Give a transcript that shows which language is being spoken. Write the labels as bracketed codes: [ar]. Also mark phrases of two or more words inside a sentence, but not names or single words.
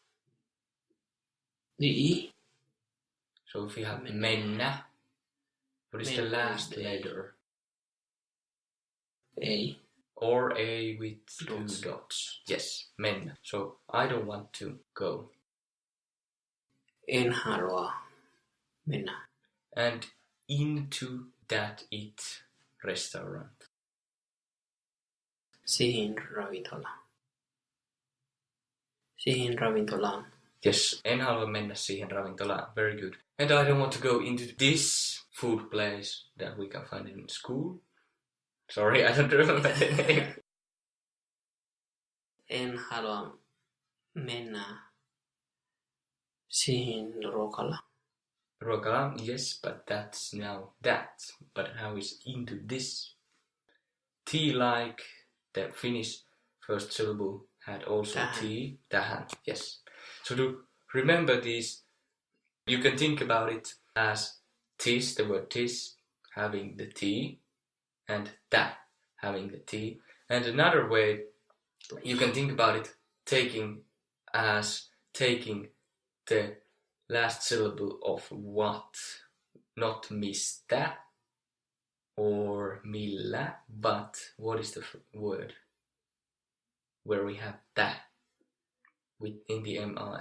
[en] The e. So if we have [fi] Mennä. mennä, [en] what is the [fi] Mennä [en] last is the letter? A. Or a with Dots. two dots. Yes, mennä. So I don't want to go. [fi] En halua mennä. [en] And into that it restaurant. [fi] Siihen ravintolaan. Siihen ravintolaan. Yes, en halua mennä siihen ravintolaan. [en] Very good. And I don't want to go into this food place that we can find in school. Sorry, I don't remember the name. [fi] En halua mennä siihen ruokalaan. Ruokalaan, [en] yes, but that's now that. But how is into this? T like the Finnish first syllable had also [fi] Tähän. T. Tähän, [en] yes. So to remember these, you can think about it as tis, the word tis, having the T, and tä, having the T. And another way, you can think about it taking as taking the last syllable of what, not mistä or millä, but what is the word where we have tä in the mi?